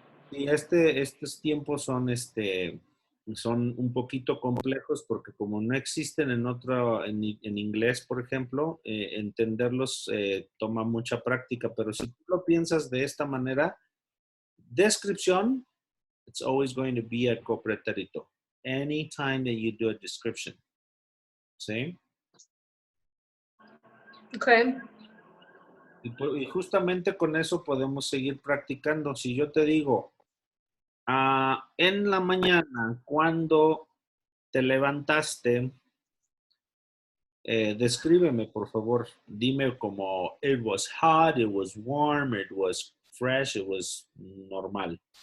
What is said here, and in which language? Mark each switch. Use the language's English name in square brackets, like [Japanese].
[Spanish] Y estos tiempos son un poquito complejos porque como no existen en inglés, por ejemplo, entenderlos toma mucha práctica, pero si tú lo piensas de esta manera, descripción, [English] it's always going to be a copretérito. Anytime that you do a description. [Spanish] ¿Sí? Okay. Y justamente con eso podemos seguir practicando. Si yo te digo, en la mañana, cuando te levantaste, descríbeme, por favor. Dime como [English] it was hot, it was warm, it was fresh, it was normal.